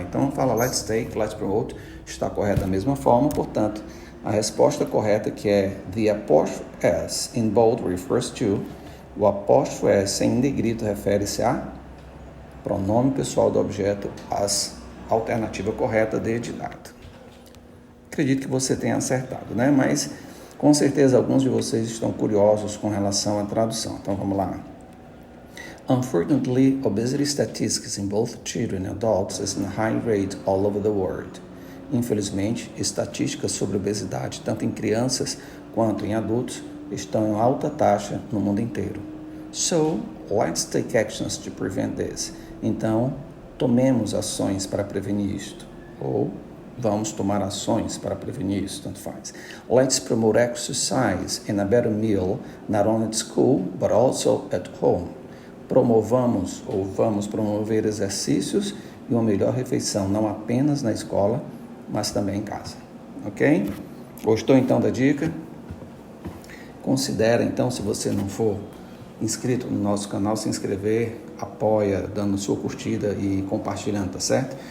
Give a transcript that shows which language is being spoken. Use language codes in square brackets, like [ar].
[pt] Então, fala [en] let's take, let's promote, [pt] está correto da mesma forma, portanto, a resposta correta, que é [en] the apóstrofo S in bold refers to, [pt] o apóstrofo S em negrito refere-se a pronome pessoal do objeto, as alternativa correta de dado. Acredito que você tenha acertado, né? Mas com certeza alguns de vocês estão curiosos com relação à tradução. Então vamos lá. [en] Unfortunately, obesity statistics in both children and adults is in high rate all over the world. [pt] Infelizmente, estatísticas sobre obesidade, tanto em crianças quanto em adultos, estão em alta taxa no mundo inteiro. [en] So, let's take actions to prevent this. [pt] Então, tomemos ações para prevenir isto. Ou vamos tomar ações para prevenir isso, tanto faz. [en] Let's promote exercise and a better meal, not only at school, but also at home. [pt] Promovamos ou vamos promover exercícios e uma melhor refeição, não apenas na escola, mas também em casa. Ok? Gostou então da dica? Considera então, se você não for inscrito no nosso canal, se inscrever, apoia, dando sua curtida e compartilhando, tá certo?